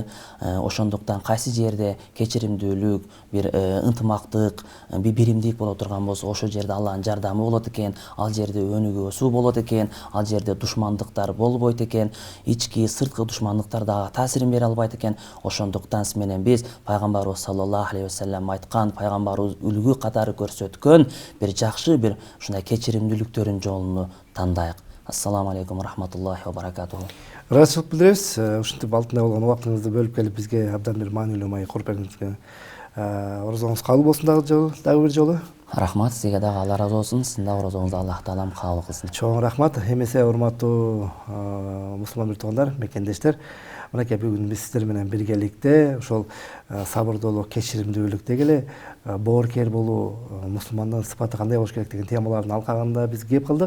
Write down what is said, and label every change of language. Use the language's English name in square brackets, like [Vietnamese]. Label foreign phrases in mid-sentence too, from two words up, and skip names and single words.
[Kyrgyz] Ошондуктан кайсы жерде кечиримдүүлүк, бир ынтымактык, бир биримдик боло турган болсо, ошол жерде Аллахтын жардамы болот экен, ал жерде өнүгүү өсүү болот экен, ал жерде душмандыктар болбойт экен, ички сырткы душмандыктар дагы таасирин бере албайт экен. Ошондуктан сиз менен биз пайгамбарыбыз [Arabic] صلى الله عليه وسلم [Kyrgyz] айткан, пайгамбарыбыз үлгү катары көрсөткөн бир жакшы бир ушундай кечиримдүүлүктөрүн жолуну тандайык. [Arabic] السلام عليكم رحمة الله وبركاته. [Kyrgyz] Ыраазычылык билдиребиз. Ушинтип алтындай болгон убактыңызды бөлүп келип бизге абдан бир маанилүү маек куруп бергениңизге орозоңуз кабыл болсун дагы бир жолу. Рахмат, сизге дагы Алла ыраазы болсун. Сиздин да орозоңузду Аллах таалам кабыл кылсын. Чоң рахмат. Эмесе урматтуу мусулман биртугандар, мекендештер, мынакей бүгүн биз сиздер менен биргеликте ошол сабырдуулук, кечиримдүүлүк деги эле боорукер болуу, мусулмандын сыпаты кандай болуш керек деген темалардын алкагында биз кеп кылдык.